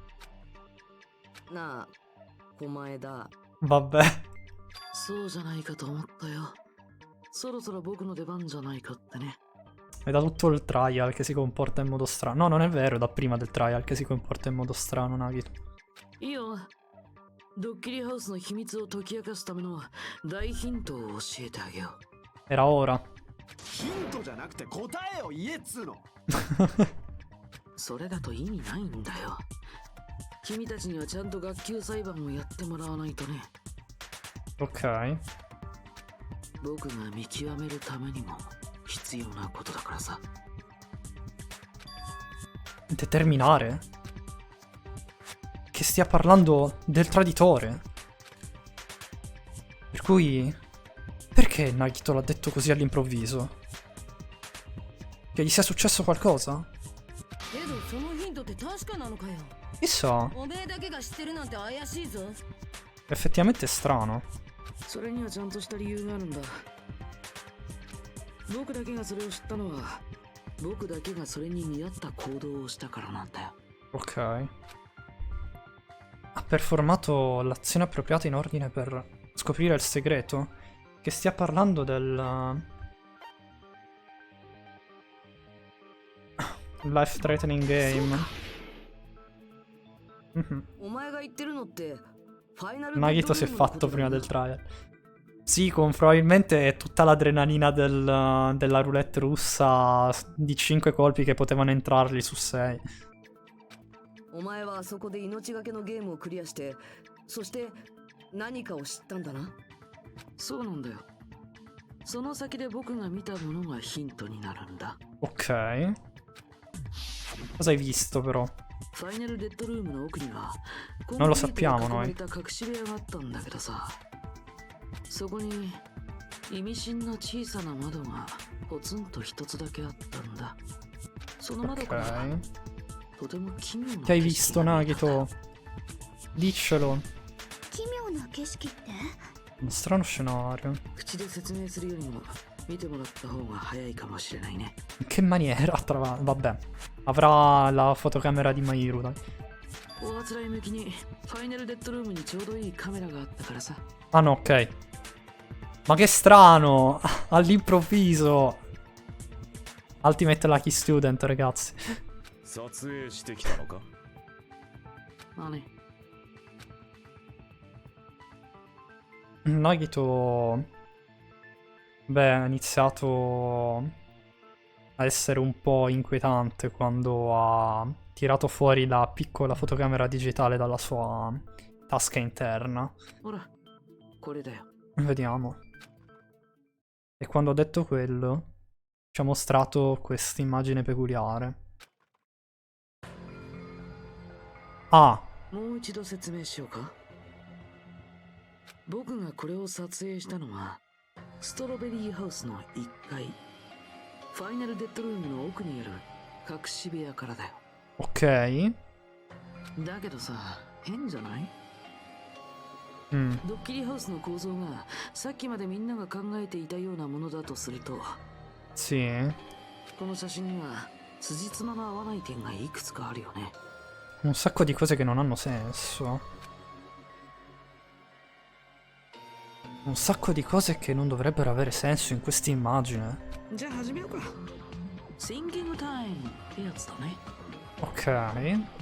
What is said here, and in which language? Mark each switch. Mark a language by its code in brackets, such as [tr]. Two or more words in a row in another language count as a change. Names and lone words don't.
[it] Vabbè. È da tutto il trial che si comporta in modo strano. No, non è vero, è da prima del trial che si comporta in modo strano, Nagito. [ja] Io ドッキリハウスの秘密を解き明かすための大ヒントを教えてあげよう。 [it] Era ora. [ja] ヒントじゃなくて答えを言えっつうの。それだと意味ないんだよ。君たちにはちゃんと学級裁判をやってもらわないとね。 Ok. 僕が見極めるためにも必要なことだからさ。 [it] Determinare? Che stia parlando del traditore. Per cui... Perché Nagito l'ha detto così all'improvviso? Che gli sia successo qualcosa? Chissà. Effettivamente è strano. [ja] それにはちゃんとした理由があるんだ。僕だけがそれを知ったのは、僕だけがそれに見合った行動をしたからなんだよ。 [it] Ok. Ha performato l'azione appropriata in ordine per scoprire il segreto? Che stia parlando del... [en] Life threatening game. [it] Nagito si è fatto prima del trial. Sì, con probabilmente tutta l'adrenalina della roulette russa di 5 colpi che potevano entrargli su 6. [ja] お前はそこで命がけのゲームをクリアして、そして何かを知ったんだな。そうなんだよ。その先で僕が見たものがヒントになるんだ。 [it] Ok. Cosa hai visto però? [ja] ファイナルデッドルームの奥には [it] Non lo sappiamo noi. [ja] 隠し部屋があったんだけどさ。そこに意味深な小さな窓がポツンと一つだけあったんだ。その窓から Ok. とても奇妙な [it] Che hai visto, Nagito? Diccelo. [ja] 奇妙な景色って？ [it] Un strano scenario. [ja] 口で説明するよりも見てもらった方が早いかもしれないね。 [it] In che maniera? Vabbè. Avrà la fotocamera di Mahiru, dai. [ja] おあつらい向きにファイナルデッドルームにちょうどいいカメラがあったからさ。 [it] Ah no, ok. Ma che strano! All'improvviso! [en] Ultimate Lucky Student, [it] ragazzi. [ja] 撮影してきたのか？まあね。 [it] Nagito... Beh, ha iniziato a essere un po' inquietante quando ha tirato fuori la piccola fotocamera digitale dalla sua tasca interna. Ora, vediamo. E quando ho detto quello, ci ha mostrato questa immagine peculiare. Ah. [ja] もう一度説明しようか。僕がこれを撮影したのはストロベリーハウスの1階ファイナルデッドルームの奥にある隠し部屋からだよ。 Ok. だけどさ、変じゃない？ドッキリハウスの構造がさっきまでみんなが考えていたようなものだとすると、 [it] Sì. [ja] この写真には辻褄が合わない点がいくつかあるよね。 [it] Un sacco di cose che non hanno senso. Un sacco di cose che non dovrebbero avere senso in questa immagine. Ok.